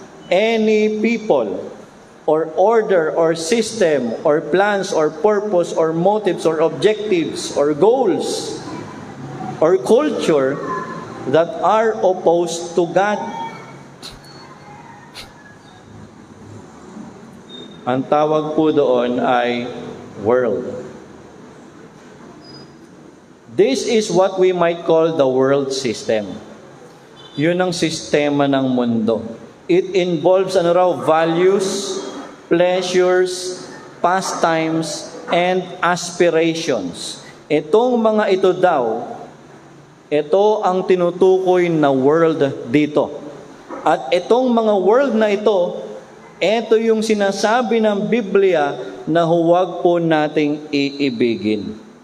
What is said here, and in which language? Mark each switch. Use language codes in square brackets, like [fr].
[en] Any people or order or system or plans or purpose or motives or objectives or goals or culture that are opposed to God. [tl] Ang tawag po doon ay world. [en] This is what we might call the world system. [tl] Yun ang sistema ng mundo. [en] It involves values, pleasures, pastimes, and aspirations. [tl] Itong mga ito daw, ito ang tinutukoy na world dito. At itong mga world na ito yung sinasabi ng Biblia na huwag po nating iibigin.